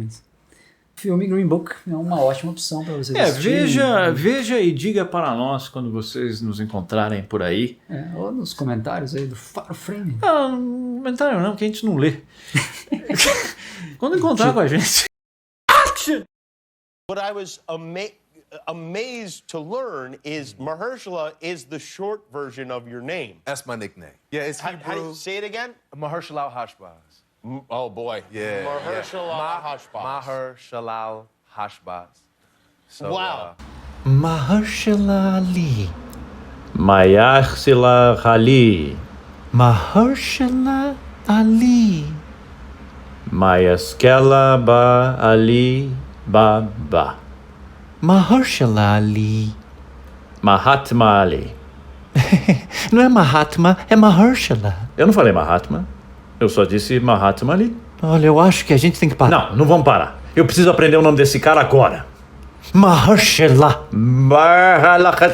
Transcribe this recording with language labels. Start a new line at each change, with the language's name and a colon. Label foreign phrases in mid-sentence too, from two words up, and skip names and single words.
Portuguese: Mas o filme Green Book é uma ótima opção para vocês assistirem. Veja e diga para nós quando vocês nos encontrarem por aí. Ou nos comentários aí do Faro Frame. Não, comentário não, que a gente não lê. Quando encontrar com a gente.
English: What I was amazed to learn is Mahershala is the short version of your name. That's my nickname. Yeah, it's Hebrew. How do you say it again? Mahershala Hashbaz. Oh boy. Yeah. Mahershala Hashbaz. Mahershala Hashbaz. So, Wow. Mahershala Ali. Mahershala Ali. Mahershala Ali. Mayaskela Ba Ali Baba. Mahershala Ali. Mahatma Ali.
Portuguese: Não é Mahatma, é Mahershala. Eu não falei Mahatma. Eu só disse Mahatma Ali. Olha, eu acho que a gente tem que parar. Não vamos parar. Eu preciso aprender o nome desse cara agora. Mahershala. Mahershala,